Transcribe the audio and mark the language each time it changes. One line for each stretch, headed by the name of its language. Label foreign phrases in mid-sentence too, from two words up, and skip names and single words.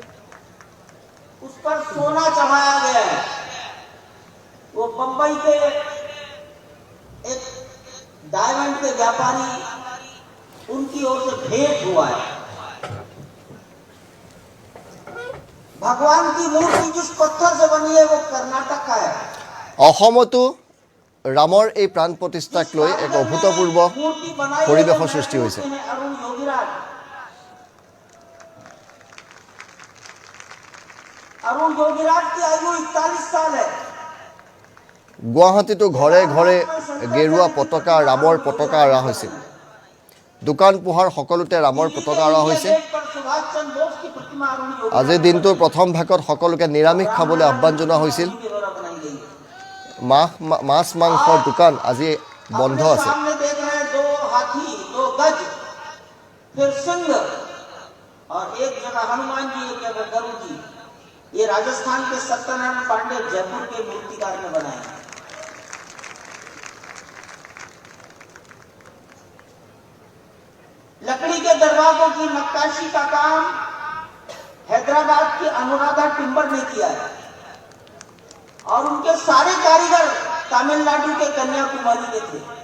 Hindi: उस पर सोना चढ़ाया गया है वो बंबई के एक डायमंड के व्यापारी उनकी ओर से भेंट हुआ है भगवान की मूर्ति जिस पत्थर से बनी है वो कर्नाटक का है
Assamese: অসমতো ৰামৰ এই প্ৰাণ প্ৰতিষ্ঠাক লৈ এক অভূতপূৰ্ব
Hindi: मूर्ति बनाई है परिवेश जो सृष्टि हुई है। अरुण योगीराज की आयु 41 साल है
Assamese: গুৱাহাটীতো ঘৰে ঘৰে গেৰুৱা পতাকা ৰামৰ পতাকা আঁৰা হৈছিল দোকান পোহাৰ সকলোতে ৰামৰ পতাকা আঁৰা হৈছে
Hindi: सुभाष चंद्र बोस की प्रतिमा अरुण
Assamese: আজিৰ দিনটোৰ প্ৰথম ভাগত সকলোকে নিৰামিষ খাবলৈ আহ্বান জনোৱা হৈছিল
Hindi: योगी द्वारा बनाई गई है
Assamese: মাছ মাংসৰ দোকান আজি বন্ধ আছে
Hindi: सामने देख रहे हैं 2 हाथी 2 गज फिर सिंह और एक जगह हनुमान जी, एक जगह गरुड़ जी। ये राजस्थान के सत्यनारायण पांडे जयपुर के मूर्तिकार ने बनाए हैं। लकड़ी के दरवाजों की नक्काशी का काम हैदराबाद के अनुराधा टिम्बर ने किया है और उनके सारे कारीगर तमिलनाडु के कन्याकुमारी के थे।